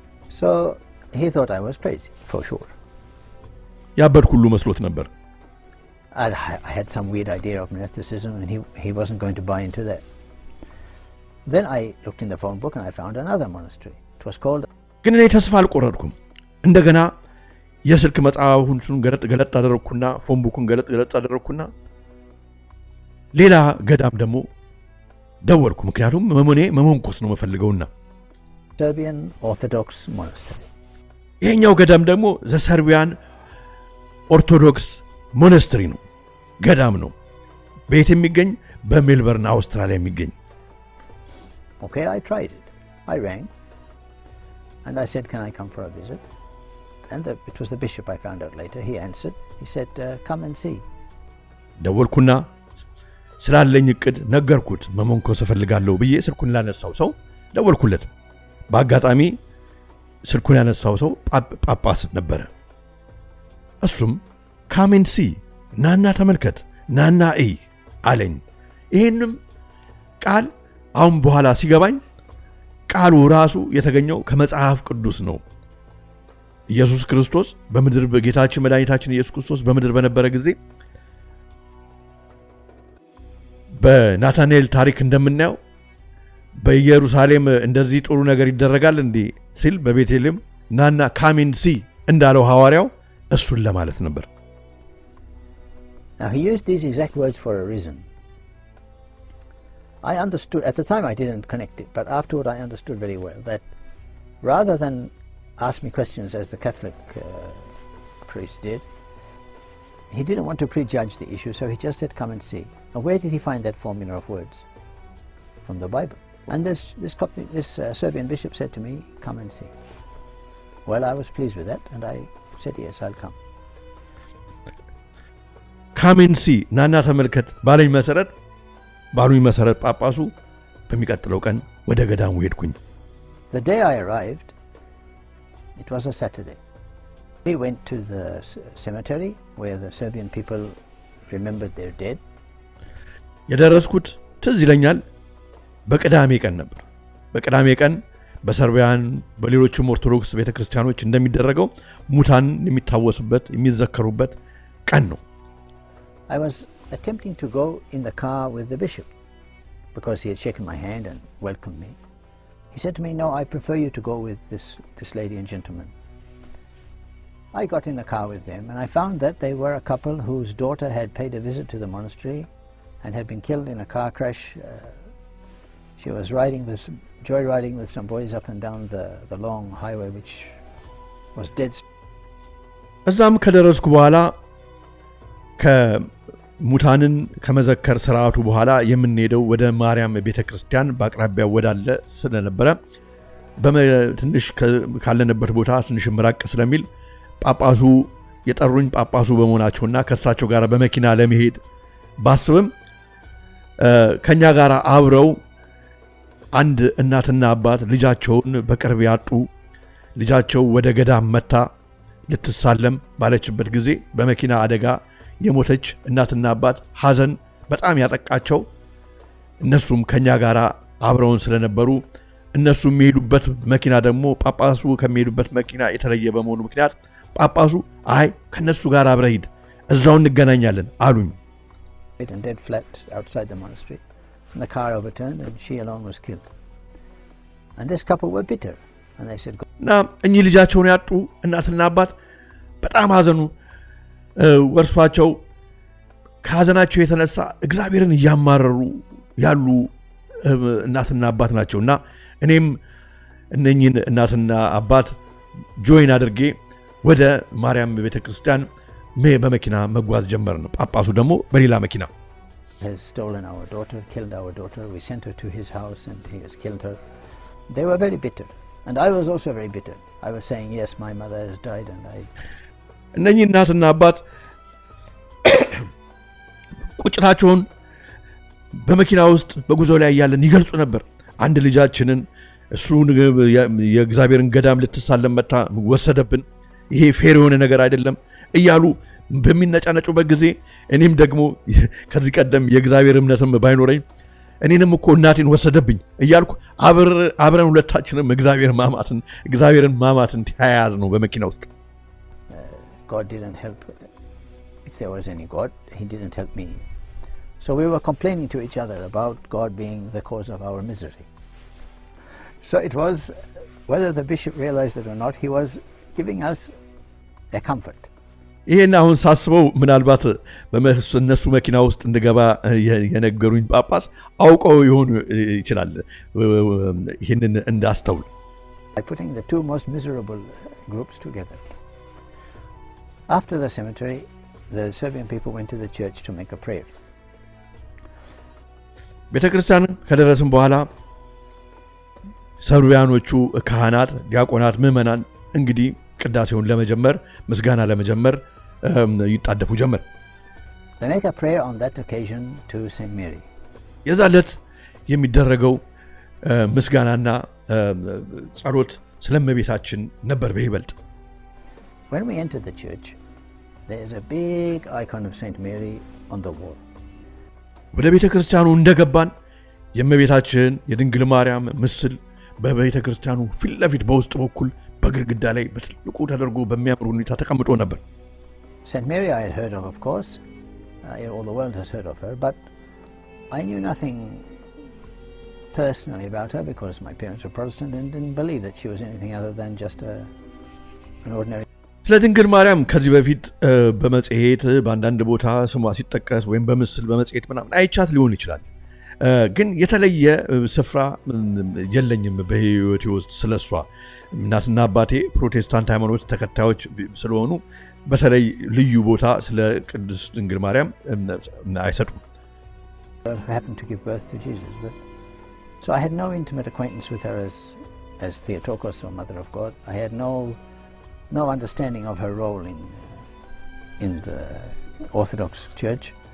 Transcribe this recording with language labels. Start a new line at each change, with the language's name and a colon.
English: So he thought I was crazy, for sure.
Amharic: ያበድኩ ሁሉ መስሎት ነበር
English: I had some weird idea of monasticism, and he wasn't going to buy into that. Then I looked in the phone book and I found another monastery. It was called...
Amharic: ግን እኔ ተስፋ አልቆረጥኩም እንደገና የስልክ መጽሐፉን ገለጥ አደረኩና ፎን ቡኩን ገለጥ አደረኩና ሌላ ገዳም ደግሞ ደወልኩ ምክንያቱም መመንኮስ ነው መፈልገውና
English: Serbian Orthodox monastery.
Amharic: ይሄኛው ገዳም ደግሞ
English: ዘሰርቢያን ኦርቶዶክስ ሞናስተሪ
Amharic: ነው ገዳም ነው ቤት የሚገኝ በሜልበርን አውስትራሊያ የሚገኝ
English: Okay, I tried it. I rang and I said, can I come for a visit? And it was the bishop, I found out later. He answered. He said, come and see.
Amharic: ደወልኩና ስላለኝ እቅድ ነገርኩት መመንኮስ እፈልጋለሁ ብዬ ስልኩን ላነሳው ሰው ደወልኩለት በአጋጣሚ ስልኩን ያነሳው ሰው ጳጳስ ነበር እሱም
English: come and see
Amharic: ናና ተመልከት ናና እይ አለኝ ይሄንም ቃል አሁን በኋላ ሲገባኝ ቃሉ ራሱ የተገኘው ከመጽሐፍ ቅዱስ ነው ኢየሱስ ክርስቶስ በመድር በጌታችን መድኃኒታችን ኢየሱስ ክርስቶስ በመድር በነበረ ጊዜ በናታንኤል ታሪክ እንደምናየው በኢየሩሳሌም እንደዚህ ጥሩ ነገር ይደረጋል እንዴ ሲል በቤተልሔም ናና
English: come and see
Amharic: እንዳለው ሐዋርያው እሱን ለማለት ነበር
English: Now he used these exact words for a reason. I understood, at the time I didn't connect it, but afterward I understood very well that rather than ask me questions as the Catholic priest did, he didn't want to prejudge the issue, so he just said, come and see. Now where did he find that formula of words? From the Bible. And this Serbian bishop said to me, come and see. Well, I was pleased with that, and I said, yes, I'll come. Come and see,
Amharic: ናና ተመልከት ባለኝ መሰረት ጳጳሱ በሚቀጥለው ቀን ወደ ገዳሙ ሄድኩኝ
English: The day I arrived, it was a Saturday. We went to the cemetery where the Serbian people remembered their dead.
Amharic: የደረስኩት ትዝ ይለኛል በቅዳሜ ቀን ነበር በቅዳሜ ቀን በሰርቢያን በሌሎችም ኦርቶዶክስ ቤተክርስቲያኖች እንደሚደረገው ሙታን የሚታወሱበት የሚዘከሩበት ቀን ነው
English: I was attempting to go in the car with the bishop because he had shaken my hand and welcomed me. He said to me, no, I prefer you to go with this lady and gentleman. I got in the car with them and I found that they were a couple whose daughter had paid a visit to the monastery and had been killed in a car crash. She was joyriding with some boys up and down the long highway which was dead.
Amharic: እዛም ከደረስኩ በኋላ ከሙታንን ከመዘከር ስርዓቱ በኋላ የምንሄደው ወደ ማርያም ቤተክርስቲያን በአቅራቢያው ወዳለ ስለነበረ በትንሽ ካለነበት ቦታ ትንሽ ምራቅ ስለሚል ጳጳሱ የጠሩኝ ጳጳሱ በመሆናቸውና ከሳቸው ጋር በመኪና ለመሄድ ባስብም ከኛ ጋር አብረው አንድ እናትና አባት ልጃቸውን በቅርብ ያጡ ልጃቸው ወደ ገዳም መታ ልትሳለም ባለችበት ጊዜ በመኪና አደጋ የሞተች እናትና አባት ሐዘን በጣም ያጠቃቸው እነሱም ከኛ ጋር አብረውን ስለነበሩ እነሱ የሚሄዱበት መኪና ደግሞ ጳጳሱ ከሚሄዱበት መኪና የተለየ በመሆኑ ምክንያት ጳጳሱ አይ ከነሱ ጋር አብረህ ሂድ እዛው እንገናኛለን አሉኝ
English: And dead flat outside the monastery and the car overturned and she alone was killed. And this couple were bitter and they said
Amharic: ና እኚህ ልጃቸውን ያጡ እናትና አባት በጣም ሐዘኑ ወርሷቸው ከሐዘናቸው የተነሳ እግዚአብሔርን ያማረሩ ያሉ እናትና አባት ናቸውና እኔም እነኚህን እናትና አባት ጆይን አድርጌ ወደ ማርያም ቤተክርስቲያን በመኪና መጓዝ ጀመርን ጳጳሱ ደግሞ በሌላ መኪና
English: has stolen our daughter, killed our daughter. We sent her to his house and he has killed her. They were very bitter. And I was also very bitter. I was saying, yes, my mother has died and I...
Amharic: እነኚህ እናትና አባት ቁጭታቸውን በመኪና ውስጥ በጉዞ ላይ ያለን ይገልጹ ነበር። አንድ ልጃችንን እሱን የእግዚአብሔርን ገዳም ልትሳለም መጣ ወሰደብን፣ ይሄ ፌር የሆነ ነገር አይደለም እያሉ በሚነጫነጩበት ጊዜ እኔም ደግሞ ከዚህ ቀደም የእግዚአብሔር እምነትም ባይኖረኝ እኔንም እኮ እናቴን ወሰደብኝ እያልኩ አብረን ሁለታችንም እግዚአብሔርን ማማትን ተያያዝ ነው በመኪና ውስጥ።
English: God didn't help. If there was any God, he didn't help me. So we were complaining to each other about God being the cause of our misery. So it was, whether the bishop realized it or not, he was giving us a comfort.
Amharic: ይሄን አሁን ሳስበው ምናልባት በእነሱ መኪና ውስጥ እንደገባ የነገሩኝ ጳጳስ አውቀው ይሆን ይችላል ይሄንን እንዳስተውል።
English: By putting the two most miserable groups together. After the cemetery, the Serbian people went to the church to make a prayer.
Amharic: ቤተክርስቲያን ከደረስን በኋላ ሰርቢያኖቹ ካህናት፣ ዲያቆናት፣ ምዕመናን እንግዲህ ቅዳሴውን ለመጀመር ምስጋና ለመጀመር ይጣደፉ ጀመር።
English: They make a prayer on that occasion to Saint Mary.
Amharic: የዛለት የሚደረገው ምስጋናና ጸሎት ስለእመቤታችን ነበር በይበልጥ።
English: When we entered the church, there is a big icon of Saint Mary on the wall.
Amharic: ወደ ቤተክርስቲያኑ እንደገባን የእመቤታችን የድንግል ማርያም ምስል በቤተክርስቲያኑ ፊት ለፊት በውስጥ በኩል በግድግዳ ላይ በትልቁ ተደርጎ በሚያምር ሁኔታ ተቀምጦ ነበር።
English: Saint Mary I had heard of course. All the world has heard of her, but I knew nothing personally about her because my parents were Protestant and didn't believe that she was anything other than just an ordinary.
Amharic: ስለ ድንግል ማርያም ከዚህ በፊት በመጽሔት በአንዳንድ ቦታ ስሟ ሲጠቀስ ወይም በምስል በመጽሔት ምናምን አይቻት ሊሆን ይችላል። ግን የተለየ ስፍራ የለኝም በህይወቴ ውስጥ ስለሷ። እናትና አባቴ ፕሮቴስታንት ሃይማኖት ተከታዮች ስለሆኑ በተለይ ልዩ ቦታ ስለ ቅድስት ድንግል ማርያም አይሰጡም።
English: I happened to give birth to Jesus, but so I had no intimate acquaintance with her as Theotokos or Mother of God. I had no understanding of her role in the Orthodox Church.